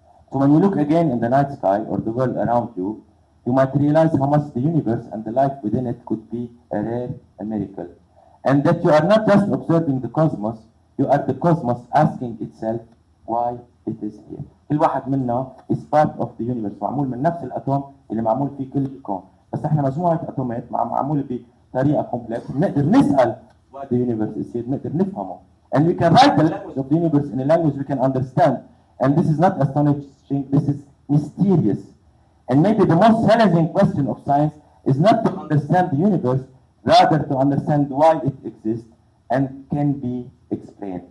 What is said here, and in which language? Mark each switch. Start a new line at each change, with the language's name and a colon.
English: So when you look again in the night sky or the world around you, you might realize how much the universe and the life within it could be a rare miracle. And that you are not just observing the cosmos, you are the cosmos asking itself why it is here.
Arabic: كل واحد منا
English: is part of the universe،
Arabic: معمول من نفس الاتوم اللي معمول فيه كل الكون، بس احنا مجموعة اتومات معمولة بطريقة كومبلكس، بنقدر نسأل
English: why the universe is here،
Arabic: بنقدر نفهمه.
English: And we can write the language of the universe in a language we can understand. And this is not astonishing, this is mysterious. And maybe the most challenging question of science is not to understand the universe, rather to understand why it exists and can be explained.